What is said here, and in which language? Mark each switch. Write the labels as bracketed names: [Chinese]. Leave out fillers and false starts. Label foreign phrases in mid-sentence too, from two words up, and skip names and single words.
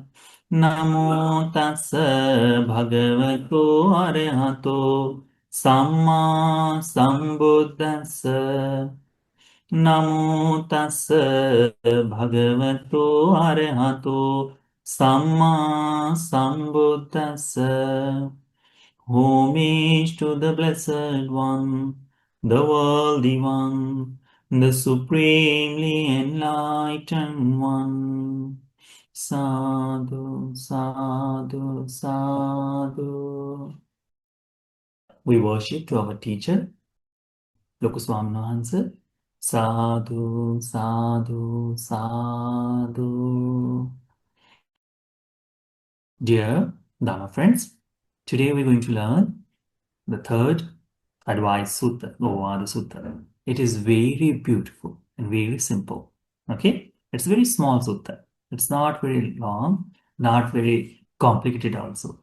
[Pali] Namo tassa bhagavato arahato samma sambuddhassa. Namo tassa bhagavato arahato samma sambuddhassa. [English] Homage to the Blessed One, the Worthy One, the Supremely Enlightened One. [Pali] Sadhu, sadhu, sadhu. [English] We worship to our teacher, Lokuswamina. [Pali] Sadhu, sadhu, sadhu. [English] Dear Dharma friends, today we're going to learn the third advice sutta, Tatiyaovādasutta Sutta. It is very beautiful and very simple. Okay? It's a very small sutta. It's not very long, not very complicated also.